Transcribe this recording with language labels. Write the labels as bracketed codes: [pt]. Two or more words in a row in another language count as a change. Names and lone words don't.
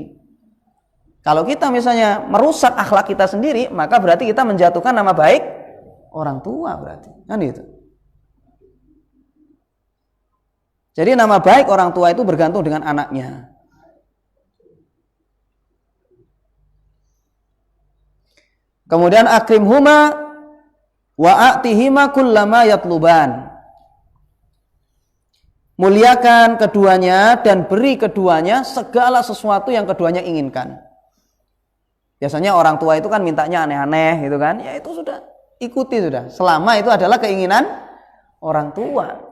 [id] Kalau kita misalnya merusak akhlak kita sendiri, maka berarti kita menjatuhkan nama baik orang tua berarti. Kan itu. Jadi nama baik orang tua itu bergantung dengan anaknya. [ar] Kemudian أكرمهما و أعطهما كلما يطلبان. [id] Muliakan keduanya dan beri keduanya segala sesuatu yang keduanya inginkan. Biasanya orang tua itu kan mintanya aneh-aneh gitu kan. Ya itu sudah, ikuti sudah. Selama itu adalah keinginan orang tua.